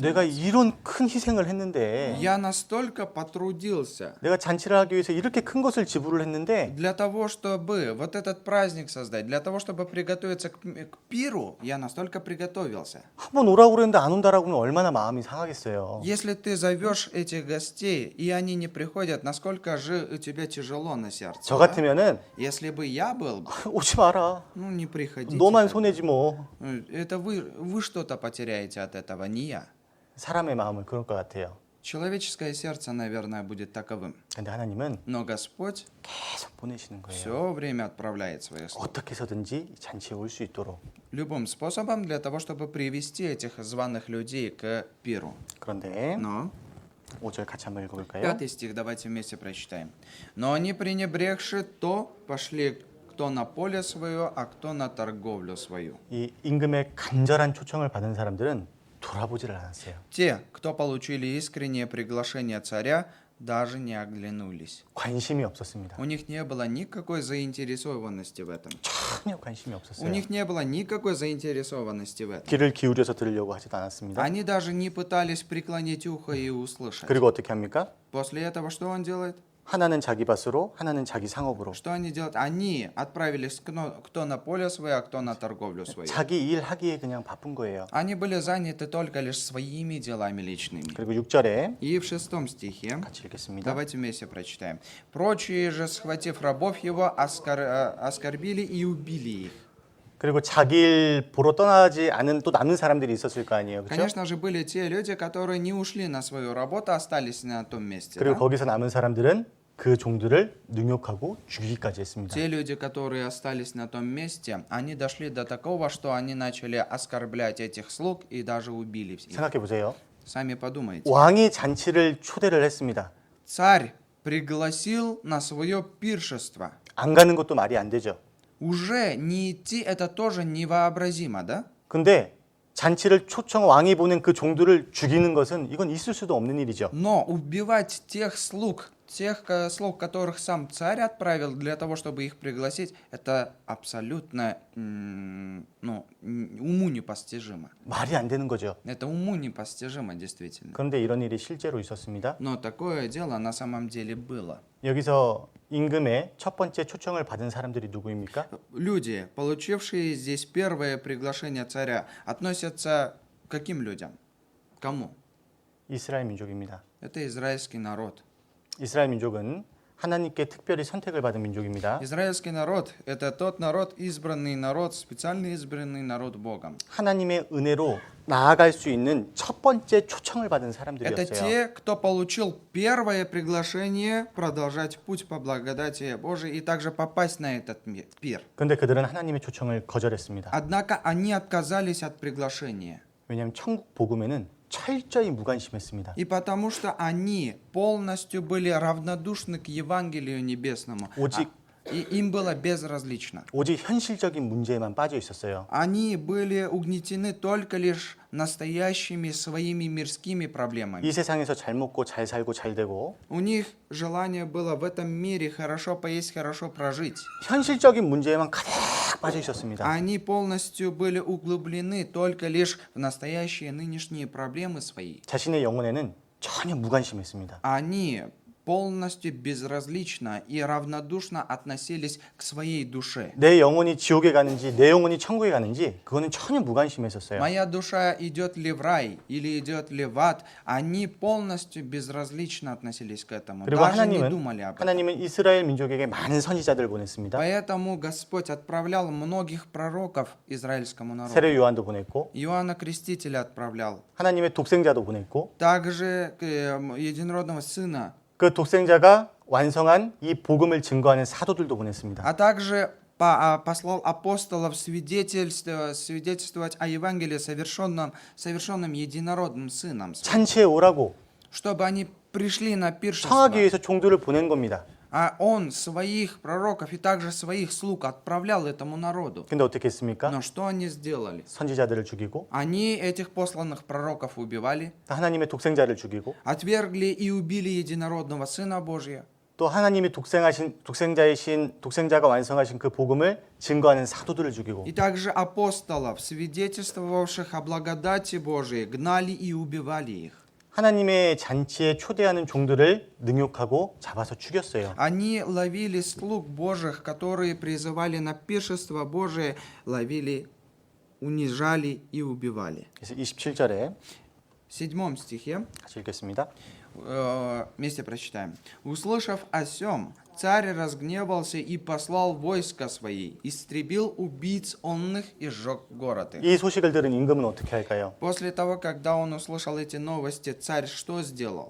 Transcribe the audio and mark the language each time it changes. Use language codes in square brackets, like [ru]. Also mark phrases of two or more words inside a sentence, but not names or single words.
[ko] 내가 이런 큰 희생을 했는데 [ru] Я настолько потрудился [ko] 내가 잔치를 하기 위해서 이렇게 큰 것을 지불을 했는데 [ru] для того, чтобы вот этот праздник создать, для того, чтобы приготовиться к пиру, я настолько приготовился. [ko] 한번 오라고 그랬는데 안 온다라고 하면 얼마나 마음이 상하겠어요. [ru] Если ты зовешь этих гостей, и они не приходят, насколько же у тебя тяжело на сердце. [ko] 저 [ru] да? [ko] 같으면은 [ru] Если бы я был, [ko] 오지 마라. [ru] ну не приходите. [ko] 너만 손해지 뭐. [ru] Это вы что-то потеряете от этого, не я. [ko] 사람의 마음은 그럴 것 같아요. [ru] Человеческое сердце, наверное, будет таковым. [ko] 근데 하나님은 [ru] Но Господь [ko] 계속 보내시는 거예요. [ru] все время отправляет свои слуги. [ko] 어떻게 해서든지 잔치에 올 수 있도록. [ru] Любым способом для того, чтобы привести этих званых людей к пиру. [ko] 그런데 [ru] Но [ko] 5절 같이 한번 읽어볼까요? [ru] 5 стих давайте вместе прочитаем. Но они, пренебрегши то, пошли кто на поле свое, а кто на торговлю свою. [ko] 이 임금의 간절한 초청을 받은 사람들은 돌아보지를 않았어요. [ru] Те, кто получили искреннее приглашение царя, даже не оглянулись. [ko] 관심이 없었습니다. [ru] У них не было никакой заинтересованности в этом. [ko] 전혀 관심이 [ru] У [ko] 없었어요. [ru] них не было никакой заинтересованности в этом. [ko] 귀를 기울여서 들으려고 하지도 않았습니다. [ru] Они даже не пытались преклонить ухо и услышать. [ko] 그리고 어떻게 합니까? [ru] После этого что он делает? [ko] 하나는 자기 밭으로, 하나는 자기 상업으로. [ru] Что они делают? Они отправились кто на поле свое, а кто на торговлю свою. [ko] 자기 일 하기에 그냥 바쁜 거예요. [ru] Они были заняты только лишь своими делами личными. [ko] 그리고 6절에 [ru] И в 6 стихе, [ko] 같이 읽겠습니다. [ru] давайте вместе прочитаем. «Прочие же, схватив рабов его, оскорбили и убили их». [ko] 그리고 자기 일 보러 떠나지 않은 또 남는 사람들이 있었을 거 아니에요. 그렇죠? [ru] Конечно же, были те люди, которые не ушли на свою работу, остались на том месте. [ko] 그리고 [ru] да? [ko] 거기서 남은 사람들은 그 종들을 능욕하고 죽이기까지 했습니다. [ru] Те люди, которые остались на том месте, они дошли до такого, что они начали оскорблять этих слуг и даже убили их. [ko] 생각해 보세요. [ru] Сами подумайте. [ko] 왕이 잔치를 초대를 했습니다. [ru] Царь пригласил на свое пиршество. [ko] 안 가는 것도 말이 안 되죠. [ru] Уже не идти это тоже невообразимо, да? [ko] 근데 잔치를 초청 왕이 보낸 그 종들을 죽이는 것은 이건 있을 수도 없는 일이죠. [ru] Но убивать тех слуг, которых сам царь отправил для того, чтобы их пригласить, это абсолютно уму непостижимо. [ko] 말이 안 되는 거죠. [ru] Это уму непостижимо, действительно. [ko] 그런데 이런 일이 실제로 있었습니다. [ru] Но такое дело на самом деле было. [ko] 여기서 임금의 첫 번째 초청을 받은 사람들이 누구입니까? [ru] Люди, получившие здесь первое приглашение царя, относятся к каким людям? Кому? [ko] 이스라엘 민족입니다. [ru] Это израильский народ. [ko] 이스라엘 민족은 하나님께 특별히 선택을 받은 민족입니다. [ru] Израильский народ – это тот народ, избранный народ, специально избранный народ Богом. [ko] 하나님의 은혜로 나아갈 수 있는 첫 번째 초청을 받은 [ru] Это [ko] 사람들이었어요. [ru] те, кто получил первое приглашение продолжать путь по благодати Божией и также попасть на этот пир. [ko] 그런데 그들은 하나님의 초청을 거절했습니다. [ru] Однако они отказались от приглашения. [ko] 왜냐하면 천국 복음에는 철저히 무관심했습니다. [ru] И потому что они полностью были равнодушны к Евангелию Небесному. [ko] 오직 [ru] И им было безразлично. [ko] 오직 현실적인 문제에만 빠져 있었어요. [ru] Они были угнетены только лишь настоящими своими мирскими [ko] 이 [ru] проблемами. [ko] 세상에서 잘 먹고 잘 살고 잘 되고 [ru] У них желание было в этом мире хорошо поесть, хорошо прожить. [ko] 현실적인 문제에만 가득 빠져 있었습니다. [ru] Они полностью были углублены только лишь в настоящие нынешние проблемы свои. [ko] 자신의 영혼에는 전혀 무관심했습니다. [ru] Они полностью безразлично и равнодушно относились к своей душе. [ko] 내 영혼이 지옥에 가는지 내 영혼이 천국에 가는지 그거는 전혀 무관심했었어요. [ru] Моя душа идет ли в рай или идет ли в ад, они полностью безразлично относились к этому. [ko] 그리고 [ru] Даже не думали об этом. [ko] 하나님은 이스라엘 민족에게 많은 선지자들을 보냈습니다. [ru] Поэтому Господь отправлял многих пророков израильскому народу. [ko] 세례 요한도 보냈고 [ru] Иоанна Крестителя отправлял. [ko] 하나님의 독생자도 보냈고 [ru] Также единородного сына. [ko] 그 독생자가 완성한 이 복음을 증거하는 사도들도 보냈습니다. [ru] А также послал апостолов свидетельствовать о Евангелии совершенном единородным сыном, [ko] 찬치에 오라고 [ru] чтобы они пришли на пиршество. [ko] 청하기 위해서 종들을 보낸 겁니다. [ru] А он своих пророков и также своих слуг отправлял этому народу. [ko] 근데 어떻게 했습니까? [ru] Но что они сделали? [ko] 선지자들을 죽이고 [ru] Они этих посланных пророков убивали, [ko] 하나님의 독생자를 죽이고 [ru] отвергли и убили единородного Сына Божия. [ko] 또 하나님이 독생자가 완성하신 그 복음을 증거하는 사도들을 죽이고 [ru] И также апостолов, свидетельствовавших о благодати Божией, гнали и убивали их. [ko] 하나님의 잔치에 초대하는 종들을 능욕하고 잡아서 죽였어요. [ru] Они ловили слуг Божьих, которые призывали на пиршество Божие, ловили, унижали и убивали. [ko] 그래서 27절에 [ru] В 7 стихе [ko] 같이 읽겠습니다. [ru] вместе прочитаем. «Услышав о сем, царь разгневался и послал войска свои, истребил убийц онных и сжег город их». [ko] 이 소식을 들은 임금은 어떻게 할까요? [ru] После того, когда он услышал эти новости, царь что сделал?